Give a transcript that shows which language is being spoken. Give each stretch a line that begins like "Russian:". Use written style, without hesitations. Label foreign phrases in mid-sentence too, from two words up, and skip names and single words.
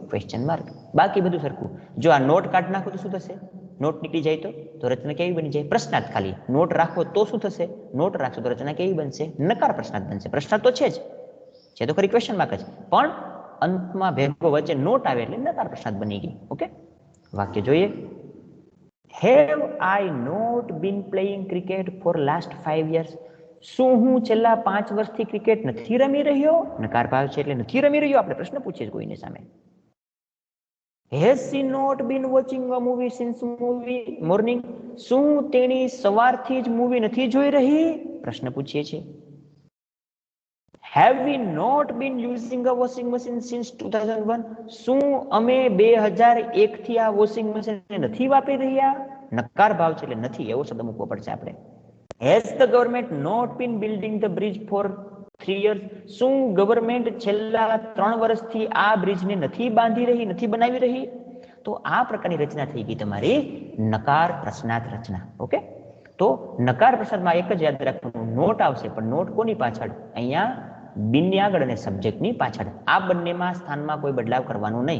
English: question mark.
Gujarati: બાકી બધું સરખું. જો આ નોટ કાઢી નાખો તો શું થશે? નોટ નીકળી જાય તો રચના કેવી બની જાય? પ્રશ્નાર્થ. ખાલી નોટ રાખો તો શું થશે? નોટ રાખશો તો રચના કેવી બનશે? નકાર પ્રશ્નાર્થ બનશે. પ્રશ્નાર્થ તો છે જ, છે તો ખરી
English: question mark
Gujarati: જ, પણ અંતમાં ભેગો વચ્ચે નોટ આવે એટલે નકાર પ્રશ્નાર્થ બની ગઈ. ઓકે. વાક્ય જોઈએ.
English: Have I not been playing cricket for last 5 years?
Gujarati: શું હું છેલ્લા 5 વર્ષથી ક્રિકેટ નથી રમી રહ્યો? નકાર ભાવ છે એટલે નથી રમી રહ્યો. આપણે પ્રશ્ન પૂછીએ કોઈની સામે.
English: Has she not been watching a movie since morning?
Gujarati: શું તેણી સવારથી જ મૂવી નથી જોઈ રહી? પ્રશ્ન પૂછીએ છીએ.
English: Have we not been using a washing machine since 2001?
Gujarati: શું અમે 2001 થી આ
English: washing machine
Gujarati: નથી વાપરી રહ્યા? નકાર ભાવ છે એટલે નથી એવો શબ્દ મૂકવો પડશે આપણે.
English: Has the government not been building the bridge for 3 years?
Gujarati: શું ગવર્મેન્ટ છેલ્લા 3 વર્ષથી આ બ્રિજને નથી બાંધી રહી, નથી બનાવી રહી? તો આ પ્રકારની રચના થઈ ગઈ તમારી નકાર પ્રશ્નાર્થ રચના. ઓકે. તો નકાર પ્રશ્નાર્થમાં એક જ યાદ રાખવાનું, નોટ આવશે, પણ નોટ કોની પાછળ? અહીંયા બિનની આગળ અને સબ્જેક્ટની પાછળ. આ બંનેમાં સ્થાનમાં કોઈ બદલાવ કરવાનો નહીં.